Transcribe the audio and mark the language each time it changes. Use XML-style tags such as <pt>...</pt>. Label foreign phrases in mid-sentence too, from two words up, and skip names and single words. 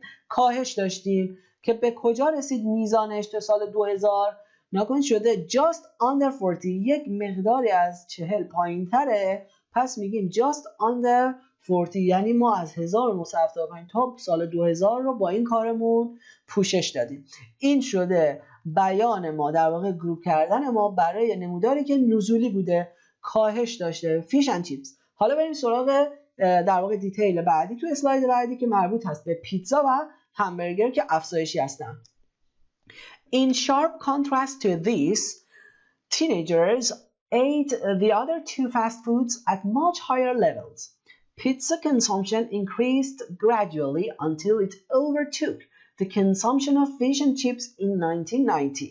<fa>کاهش داشتیم. که به کجا رسید میزانش تا سال 2000؟ ناگهان شده</fa> <en>just under</en> <fa>40، یک مقداری از 40 پایین‌تره. پس میگیم</fa> <en>just under</en> <fa>40، یعنی ما از 1975 تا سال 2000 رو با این کارمون پوشش دادیم. این شده بیان ما، در واقع گروپ کردن ما برای نموداری که نزولی بوده، کاهش داشته،</fa> <en>fish and chips.</en> <fa>حالا بریم سراغ در واقع دیتیل بعدی تو اسلاید بعدی که مربوط هست به پیتزا و همبرگر که افزایشی هستن.</fa> <en>In sharp contrast to this, teenagers ate the other two fast foods at much higher levels. Pizza consumption increased gradually until it overtook the consumption of fish and chips in 1990.</en>